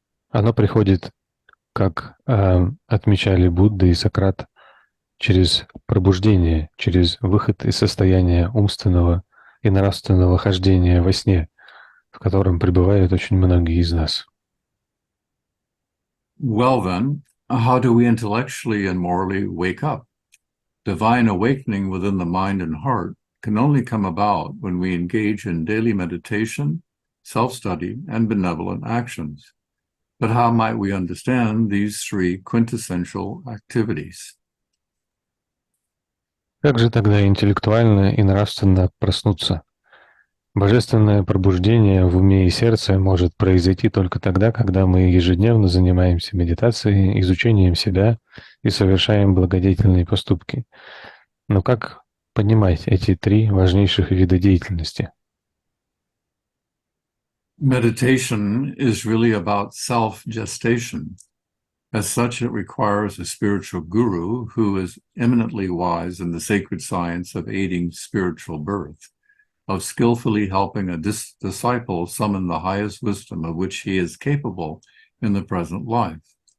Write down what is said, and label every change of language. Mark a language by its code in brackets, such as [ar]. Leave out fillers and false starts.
[ru] Оно приходит, как отмечали Будда и Сократ, через пробуждение, через выход из состояния умственного и нравственного хождения во сне, в котором пребывают очень многие из нас. [en] Well then, how do we intellectually and morally wake up? Divine awakening within the mind and heart can only come about when we engage in daily meditation, self-study, and benevolent actions. But how might we understand these three quintessential activities? [ru] Как же тогда интеллектуально и нравственно проснуться? Божественное пробуждение в уме и сердце может произойти только тогда, когда мы ежедневно занимаемся медитацией, изучением себя и совершаем благодетельные поступки. Но как понимать эти три важнейших вида деятельности? [en] Meditation is really about self-gestation. As such, it requires a spiritual guru who is eminently wise in the sacred science of aiding spiritual birth, of skillfully helping a disciple summon the highest wisdom of which he is capable in the present life.